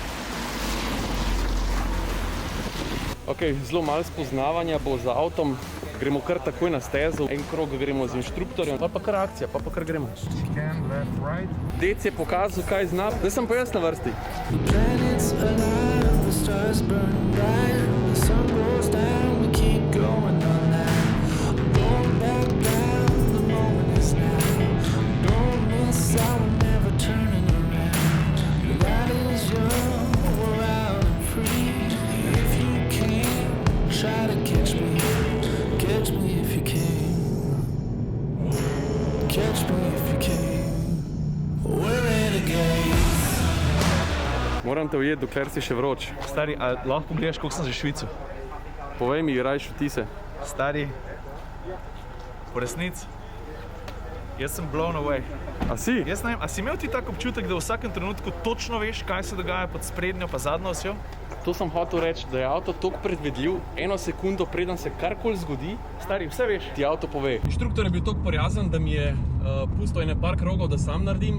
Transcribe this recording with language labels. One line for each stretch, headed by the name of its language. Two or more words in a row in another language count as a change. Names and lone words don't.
Slovenian: Ok, zelo malo spoznavanja bo z avtom, Gremo kar takoj na stezo, en krog gremo z inštruktorjem, pa kar akcija, pa kar gremo. Dec je pokazal, kaj zna, zdaj sem pa jaz na vrsti.
English: Planets alive, the stars burn bright, the sun goes down, we keep going on now. Going back down, the moment is now. Don't miss out, we're never turning around. That is young, we're out and free. If you can, try to catch me if you can. Catch me if you can. We're renegades.
Slovenian: Moram te ujeti, dokler si še vroč. Stari, a lahko pogledaš, koliko sem že švicu? Povej mi, rajš vtise. Stari, v resnici, jaz sem
English: blown away.
Slovenian: A si? Jaz ne vem, a si imel ti tak občutek, da v vsakem trenutku točno veš, kaj se dogaja pod sprednjo pa zadnjo osjo? To sem hotel reči, da je avto toliko predvidljiv, eno sekundo preden se karkoli zgodi, Stari, vse veš. ti avto pove. Inštruktor je bil toliko prijazen, da mi je pustil ene par krogov, da sam naredim.